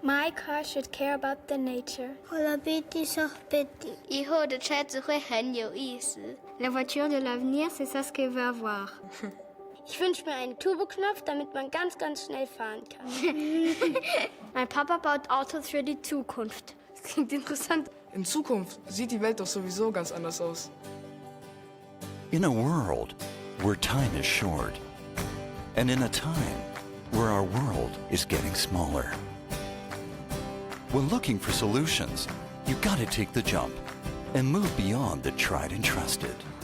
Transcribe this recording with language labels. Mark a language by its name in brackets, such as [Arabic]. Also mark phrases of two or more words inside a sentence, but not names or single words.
[English] my car should care about the nature. [French] La voiture de l'avenir, c'est ça ce qu'elle veut avoir. [German] Ich wünsche mir einen Turboknopf, damit man ganz, ganz schnell fahren kann. Mein Papa baut Autos für die Zukunft. Das klingt interessant. In Zukunft sieht die Welt doch sowieso ganz anders aus. [English] In a world where time is short, and in a time where our world is getting smaller. When looking for solutions, you gotta take the jump and move beyond the tried and trusted.